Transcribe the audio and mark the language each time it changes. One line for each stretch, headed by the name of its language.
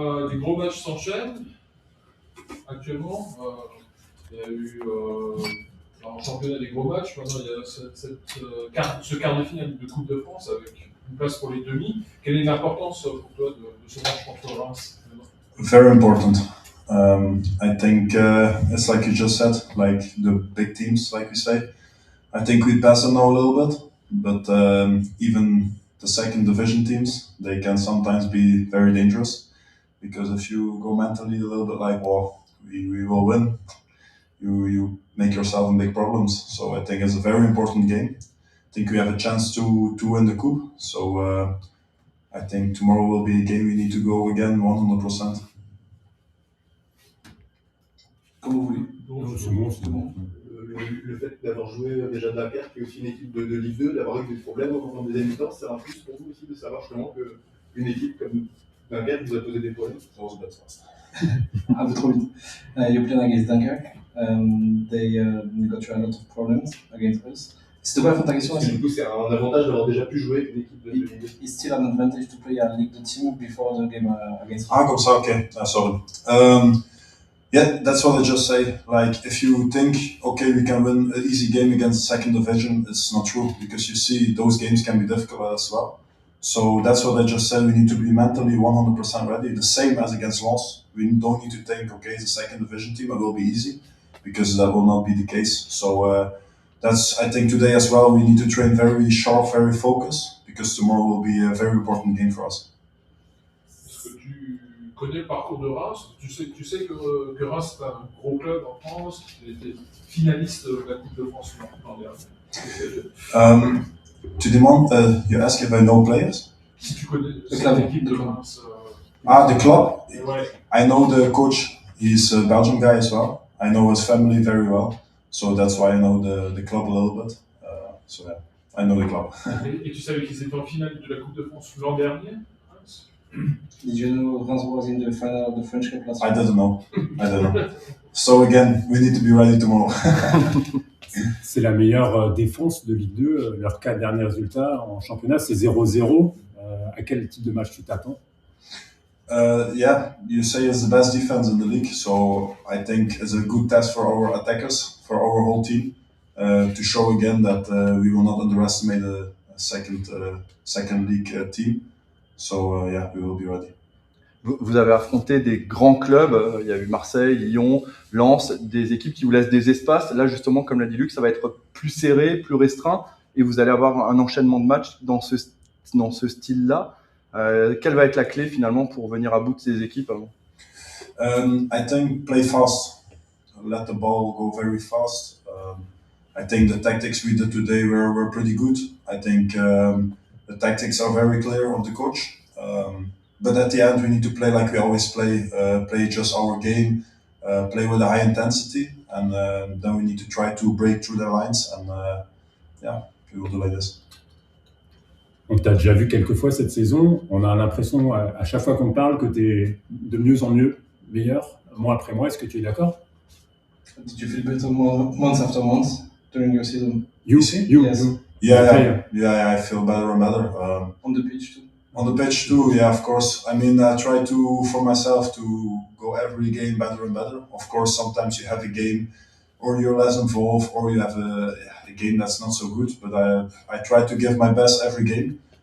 French: Des gros matchs s'enchaînent actuellement. Il y a eu en championnat des gros matchs. Maintenant, il y a ce quart de finale de Coupe de France avec une place pour les demi. Quelle est l'importance pour toi de ce match contre Reims?
English: Very important. I think it's like you just said, like the big teams, like we say. I think we pass them now a little bit, but even the second division teams, they can sometimes be very dangerous because if you go mentally a little bit like, well, we will win, you make yourself in big problems. So I think it's a very important game. I think we have a chance to win the coupe. So I think tomorrow will be a game we need to go again 100%.
French: Comme vous voulez. C'est bon. Le fait d'avoir joué déjà Dunkerque, qui est aussi une équipe de Ligue 2, d'avoir eu des problèmes au moment des deuxième mi-temps, c'est un plus pour vous aussi de savoir justement qu'une équipe comme Dunkerque vous a posé des problèmes. Un peu trop vite.
English: You played against Dunkirk. They got you a lot of problems against us.
French: C'était quoi la fin de ta question? Du coup, c'est un avantage d'avoir déjà pu jouer avec une équipe de Ligue 2.
English: It's still an advantage to play a League 2 team before the game against us.
French: Ah, comme ça, okay.
English: Sorry. Yeah, that's what I just say. Like, if you think, okay, we can win an easy game against second division, it's not true because you see those games can be difficult as well. So that's what I just said. We need to be mentally 100% ready. The same as against Lens. We don't need to think, okay, it's a second division team, it will be easy because that will not be the case. So that's, I think today as well, we need to train very sharp, very focused because tomorrow will be a very important game for us.
French: Tu connais le parcours de Reims, tu sais que Reims est un gros club en France, il était finaliste de la Coupe de France l'an dernier. Tu demandes,
English: you ask if I know players?
French: Si tu connais l'équipe de Reims.
English: The club?
French: Ouais.
English: I know the coach, he's a Belgian guy as well. I know his family very well, so that's why I know the club a little bit. So yeah, I know the club.
French: Et tu savais qu'ils étaient en finale de la Coupe de France l'an dernier?
English: Did you know Reims was in the final of the French Cup last I year? didn't know. So again, we need to be ready tomorrow.
French: C'est la meilleure défense de Ligue 2. Leurs 4 derniers résultats en championnat, c'est 0-0. À quel type de match tu t'attends?
English: Yeah, you say it's the best defense in the league, so I think it's a good test for our attackers, for our whole team, to show again that we will not underestimate a second league team. So yeah, we will be ready. Vous avez affronté des grands clubs, il y a eu Marseille, Lyon, Lens, des équipes qui vous laissent des espaces. Là, justement, comme l'a dit Luc, ça va être plus serré, plus restreint, et vous allez avoir un enchaînement de matchs dans ce style-là. Quelle va être la clé, finalement, pour venir à bout de ces équipes? I think play fast, let the ball go very fast. I think the tactics we did today were pretty good. I think the tactics are very clear of the coach. But at the end, we need to play like we always play, play just our game, play with a high intensity, and then we need to try to break through their lines, and yeah, we will do like this.
French: On t'a déjà vu quelques fois cette saison. On a l'impression, à chaque fois qu'on parle, que tu es de mieux en mieux, meilleur, mois après mois. Est-ce que tu es d'accord?
English: Did you feel better month after month during your season? Yes. Yeah. I feel better and better. On the pitch too? On the pitch too, yeah, of course. I mean, I try to, for myself, to go every game better and better. Of course, sometimes you have a game or you're less involved or you have a game that's not so good, but I try to give my best every game.